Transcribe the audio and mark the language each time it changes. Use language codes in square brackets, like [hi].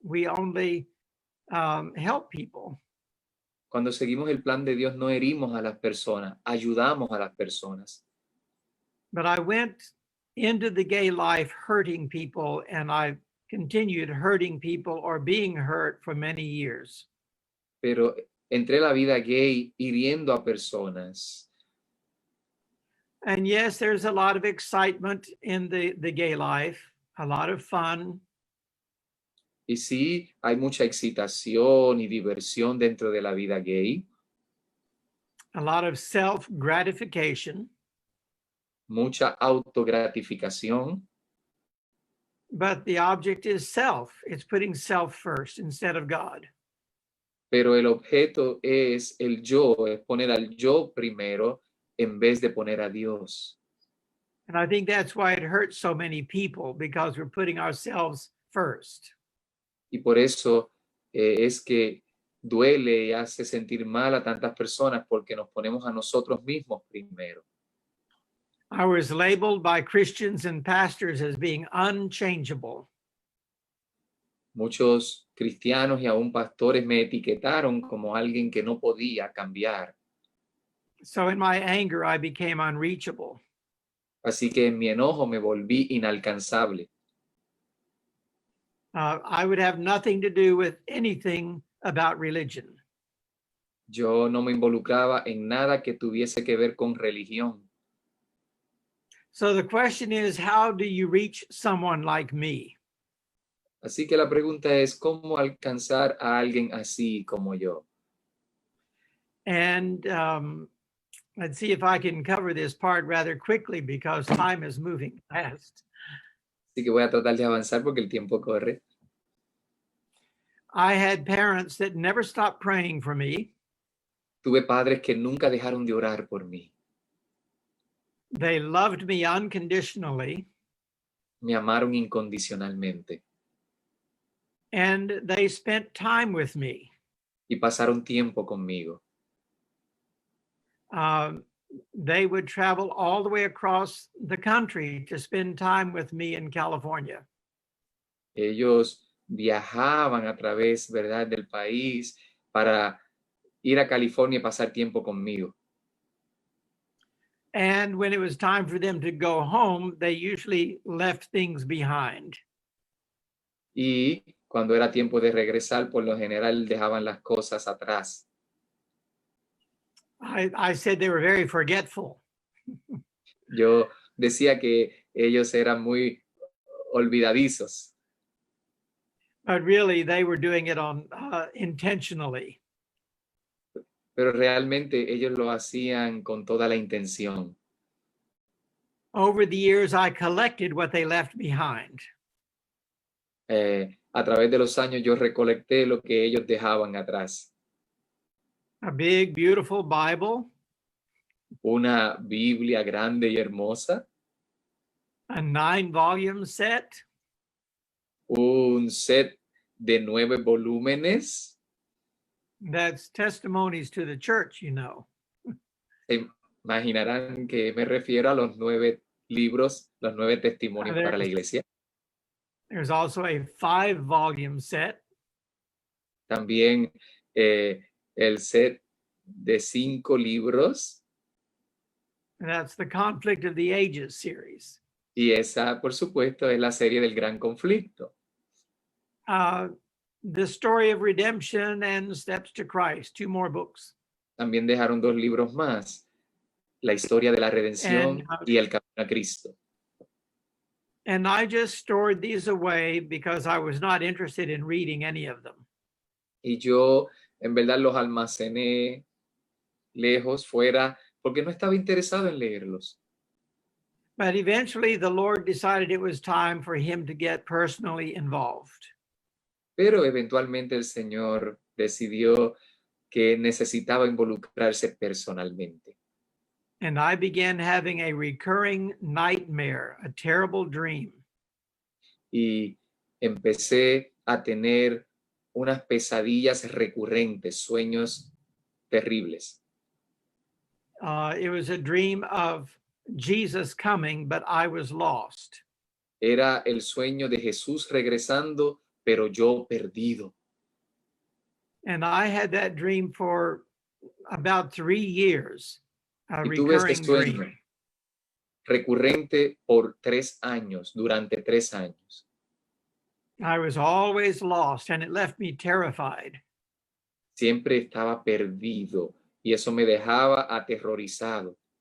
[en] We only help people. [es] Cuando seguimos el plan de Dios, no herimos a las personas, ayudamos a las personas. [en] But I went into the gay life hurting people, and I continued hurting people or being hurt for many years. [es] Pero entré a la vida gay hiriendo a personas. [en] And yes, there's a lot of excitement in the gay life, a lot of fun. [es] Y sí, hay mucha excitación y diversión dentro de la vida gay, [en] A lot of self-gratification, [es] mucha autogratificación, [en] but the object is self. It's putting self first instead of God. [es] pero el objeto es el yo, es poner al yo primero en vez de poner a Dios. [en] And I think that's why it hurts so many people, because we're putting ourselves first. [es] Y por eso es que duele y hace sentir mal a tantas personas porque nos ponemos a nosotros mismos primero. [en] I was labeled by Christians and pastors as being unchangeable. [es] Muchos cristianos y aún pastores me etiquetaron como alguien que no podía cambiar. [en] So in my anger, I became unreachable. [es] Así que en mi enojo me volví inalcanzable. [en] I would have nothing to do with anything about religion. [es] Yo no me involucraba en nada que tuviese que ver con religión. [en] So the question is, how do you reach someone like me? [es] Así que la pregunta es, ¿cómo alcanzar a alguien así como yo? [en] And let's see if I can cover this part rather quickly because time is moving fast. [es] Así que voy a tratar de avanzar porque el tiempo corre. [en] I had parents that never stopped praying for me. [es] Tuve padres que nunca dejaron de orar por mí. [en] They loved me unconditionally. [es] Me amaron incondicionalmente [en] And they spent time with me. [es] y pasaron tiempo conmigo. [en] They would travel all the way across the country to spend time with me in California. [es] Ellos viajaban a través, ¿verdad?, del país para ir a California y pasar tiempo conmigo. [en] And when it was time for them to go home, they usually left things behind. [es] Y cuando era tiempo de regresar, por lo general dejaban las cosas atrás. [en] I said they were very forgetful. [es] Yo decía que ellos eran muy olvidadizos, [en] But really, they were doing it on intentionally. [es] pero realmente ellos lo hacían con toda la intención. [en] Over the years, I collected what they left behind. [es] A través de los años yo recolecté lo que ellos dejaban atrás. [en] A big, beautiful Bible, [es] Una Biblia grande y hermosa, [en] a 9-volume set, [es] un set de 9 volúmenes. [en] that's testimonies to the church, you know. [es] Se imaginarán que me refiero a los 9 libros, los 9 testimonios para la iglesia. [en] There's also a 5-volume set. [es] También el set de 5 libros. [en] And that's the Conflict of the Ages series. [es] Y esa, por supuesto, es la serie del Gran Conflicto. [en] The Story of Redemption and Steps to Christ, 2 more books. [es] También dejaron 2 libros más, La historia de la redención y El camino a Cristo. [en] And I just stored these away because I was not interested in reading any of them. [es] Y yo en verdad los almacené lejos, fuera, porque no estaba interesado en leerlos. [en] But eventually the Lord decided it was time for him to get personally involved. [es] Pero eventualmente el Señor decidió que necesitaba involucrarse personalmente. [en] And I began having a recurring nightmare, a terrible dream. [es] Y empecé a tener unas pesadillas recurrentes, sueños terribles. [en] It was a dream of Jesus coming, but I was lost. [es] Era el sueño de Jesús regresando, pero yo perdido. [en] And I had that dream for about 3 years, a [es] Y tuve este [en] recurring [es] sueño [en] dream. [es] recurrente por 3 años, durante 3 años. [en] I was always lost, and it left me terrified. [es] Siempre estaba perdido y eso me dejaba aterrorizado.